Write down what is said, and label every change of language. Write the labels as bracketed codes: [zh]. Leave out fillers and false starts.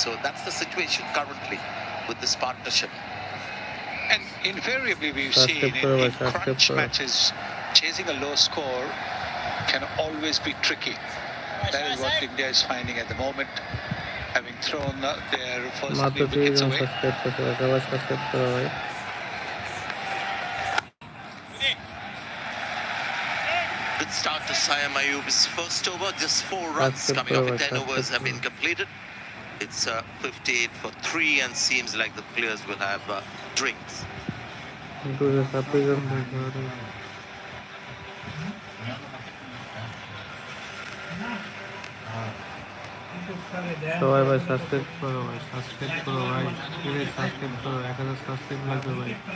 [en] So that's the situation currently with this partnership. And invariably we've seen in crunch matches, chasing a low score can always be tricky. That is what India is finding at the moment, having thrown their first [bn] মাত্র [en] 3 wickets [bn] 3 জন [en] away. [bn] Subscribe করতে ভাই, সবাই subscribe করে ভাই। [en] Good start to Sayam Ayub's first over, just 4 runs coming off it. 10 overs have been completed. It's 58 for 3 and seems like the players will have drinks. [bn] দুটো subscribe করে সবাই ভাই subscribe করো ভাই, সাবস্ক্রাইব করো ভাই, প্লিজ সাবস্ক্রাইব করো, 1000 subscribe লাগবে ভাই।